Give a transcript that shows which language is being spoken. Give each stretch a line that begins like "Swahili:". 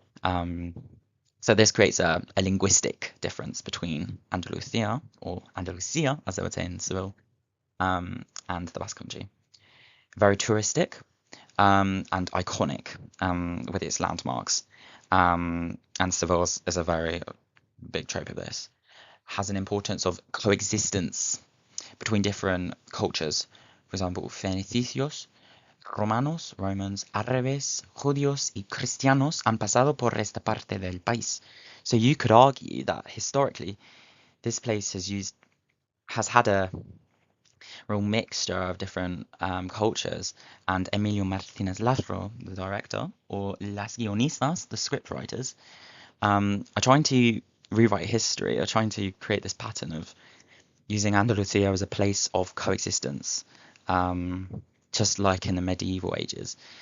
English: Um, so this creates a linguistic difference between Andalusia or Andalusia, as they would say in Seville, and the Basque Country. Very touristic and iconic with its landmarks. And Seville is a very big trope of this. Has an importance of coexistence between different cultures. For example,
Spanish: fenicios, romanos, Romans, árabes, judíos y cristianos han pasado por esta parte del país.
English: So you could argue that historically this place has had a real mixture of different cultures, and Emilio Martínez Lasro, the director, or
Spanish: las guionistas,
English: the script writers, are trying to rewrite history, are trying to create this pattern of using Andalusia as a place of coexistence, just like in the medieval ages.